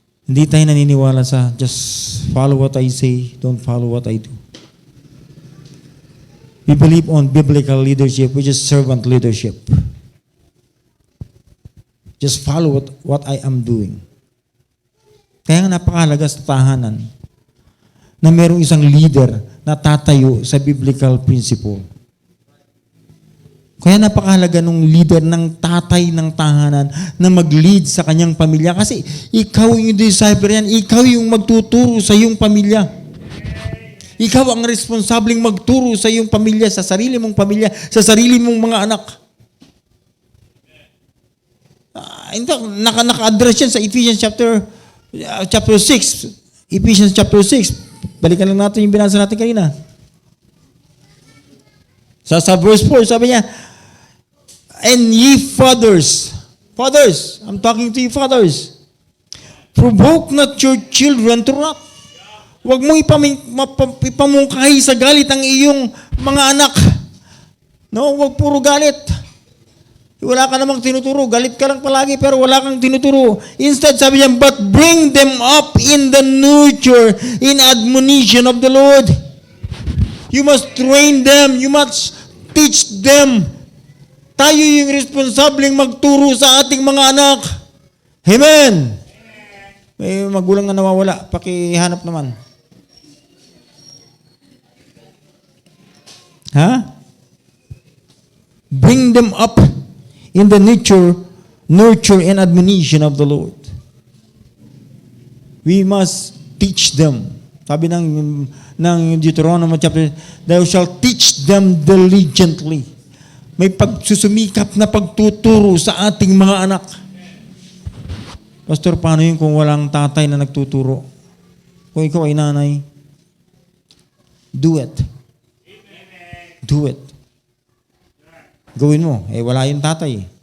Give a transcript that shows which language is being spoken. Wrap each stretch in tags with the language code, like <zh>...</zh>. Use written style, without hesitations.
<tl>Hindi tayo naniniwala sa</tl> <en>just follow what I say, don't follow what I do. We believe on biblical leadership, which is servant leadership. Just follow what I am doing.</en> <tl>Kaya nga napakahalaga sa tahanan na mayroong isang leader na tatayo sa biblical principle. Kaya napakahalaga nung leader ng tatay ng tahanan na mag-lead sa kanyang pamilya. Kasi ikaw yung disciple yan, ikaw yung magtuturo sa iyong pamilya. Ikaw ang responsabling magturo sa iyong pamilya, sa sarili mong pamilya, sa sarili mong mga anak. Naka-address yan sa Ephesians chapter 6. Ephesians chapter 6. Balikan lang natin yung binasa natin kanina.</tl> <en>Sa verse 4,</en> <tl>sabi niya,</tl> <en>and ye fathers, I'm talking to you fathers, provoke not your children to wrath.</en> <tl>Huwag mong ipamungkahi sa galit ang iyong mga anak. No, huwag puro galit. Wala ka namang tinuturo. Galit ka lang palagi pero wala kang tinuturo.</tl> <en>Instead,</en> <tl>sabi niya,</tl> <en>but bring them up in the nurture, in admonition of the Lord. You must train them. You must teach them.</en> <tl>Tayo yung responsableng magturo sa ating mga anak. Amen. May magulang na nawawala. Pakihanap naman. Ha?</tl> <en>Bring them up in the nurture and admonition of the Lord. We must teach them.</en> <tl>Sabi ng</tl> <en>Deuteronomy chapter, thou shalt teach them diligently.</en> <tl>May pagsusumikap na pagtuturo sa ating mga anak. Pastor, paano yun kung walang tatay na nagtuturo? Kung ikaw ay nanay,</tl> <en>do it. Do it.</en> <tl>Gawin mo. Wala yung tatay.</tl>